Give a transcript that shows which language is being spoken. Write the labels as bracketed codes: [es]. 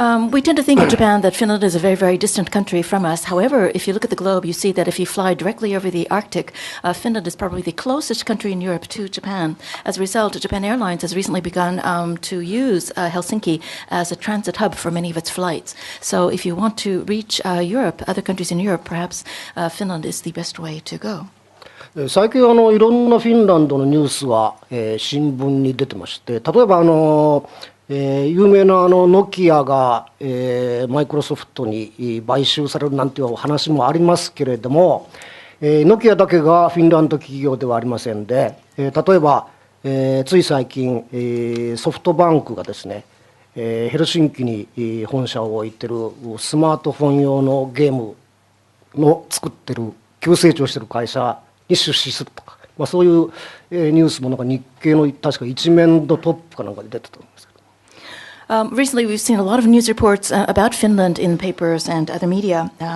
[en] We tend to think of Japan that Finland is a very, very distant country from us. However, if you look at the globe, you see that if you fly directly over the Arctic, Finland is probably the closest country in Europe to Japan. As a result, Japan Airlines has recently begun to use Helsinki as a transit hub for many of its flights. So if you want to reach Europe, other countries in Europe, perhaps Finland is the best way to go. [ja] 最近いろんなフィンランドのニュースは、新聞に出てまして、例えば有名なノキアが、マイクロソフトに買収されるなんていう話もありますけれども、ノキアだけがフィンランド企業ではありませんで、例えば、つい最近、ソフトバンクがですね、ヘルシンキに本社を置いてるスマートフォン用のゲームの作ってる急成長してる会社に出資するとか、そういう、ニュースもなんか日経の確か一面のトップかなんかで出てたんですけど。 [en] Recently, we've seen a lot of news reports about Finland in papers and other media.